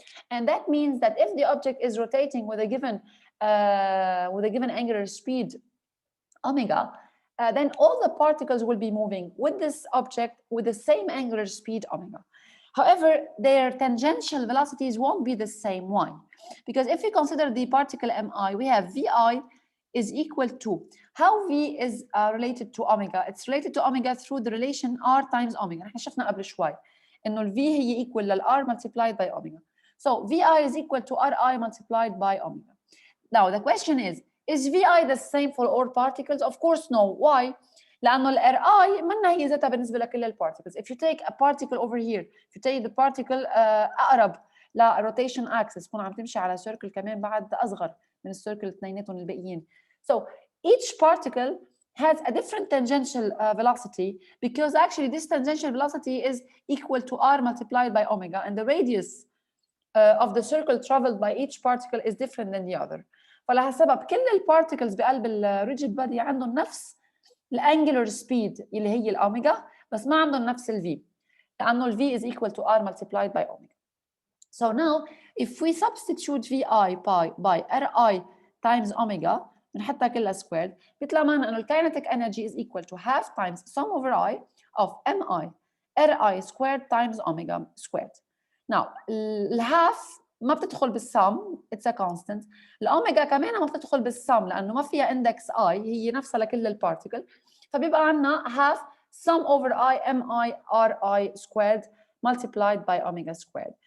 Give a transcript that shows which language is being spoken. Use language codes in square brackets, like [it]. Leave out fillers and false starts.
[en] And that means that if the object is rotating with a given angular speed omega, then all the particles will be moving with this object with the same angular speed omega. However, their tangential velocities won't be the same. Why? Because if we consider the particle mi, we have vi is equal to, how v is related to omega? It's related to omega through the relation r times omega. [ar] احنا شفنا قبل شوي انه ال v هي equal لل r [en] multiplied by omega. So vi is equal to ri multiplied by omega. Now the question is vi the same for all particles? Of course no. Why? [ar] لأنه ال Ri منها هي ذاتها بالنسبة لكل ال particles. [en] If you take a particle over here, if you take the particle [ar] أقرب ل rotation axis, تكون عم تمشي على circle كمان بعد أصغر من السيركل اثنيناتهم الباقيين. [en] So each particle has a different tangential velocity, because actually this tangential velocity is equal to r multiplied by omega, and the radius of the circle traveled by each particle is different than the other. [ar] فلهالسبب كل البارتيكلز بقلب الريجيد بادي عندهم نفس الانجلر سبيد اللي هي الاوميجا، بس ما عندهم نفس الفي، لانه الفي [en] is equal to r multiplied by omega. So now if we substitute vi by ri times omega [ar] بنحطها كلها [en] squared، بيطلع معنا انه الكاينتيك energy is equal to half times sum over I of mi ri squared times omega squared. Now [ar] الهاف ما بتدخل بالسم، [en] it's a constant. [ar] الاوميجا كمان ما بتدخل بالسم لانه ما فيها اندكس I، هي نفسها لكل البارتيكل، فبيبقى عندنا [en] half sum over I mi ri squared multiplied by omega squared.